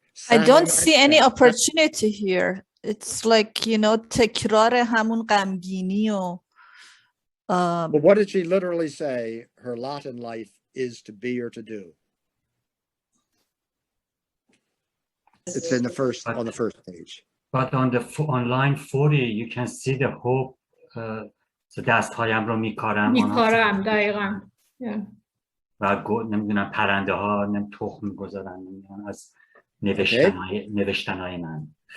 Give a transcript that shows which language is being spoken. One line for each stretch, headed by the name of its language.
English: I don't see any opportunity here. It's like,
Persian: تکرار همون غمگینی و
English: But what did she literally say her lot in life is to be or to do? It's in on the first page. But on line 40 you can see the hope.
Persian: دستهایم رو میکارم دقیقاً. و نمیدونم پرنده ها تخم میگذارن از نوشتنهای من.